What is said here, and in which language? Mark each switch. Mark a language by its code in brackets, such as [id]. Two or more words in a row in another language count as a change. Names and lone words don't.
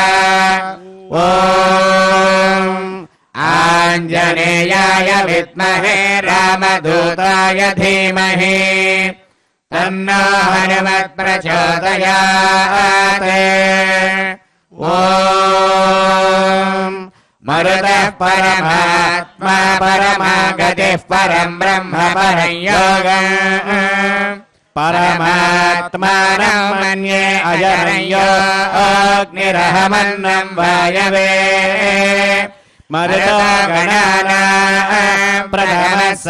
[sa] ఓం ఆంజనేయాయ విద్మహే రామదూతాయ ధీమహి తన్నో హనుమత్ ప్రచోదయాత్. ఓం మరుతః పరమాత్మా పరమ परमागतिः परम् ब्रह्म परं योगम् परमात्मानं मन्ये अजरं योऽग्निरहमन्नं वायवे मरुतो गणानां प्रथमः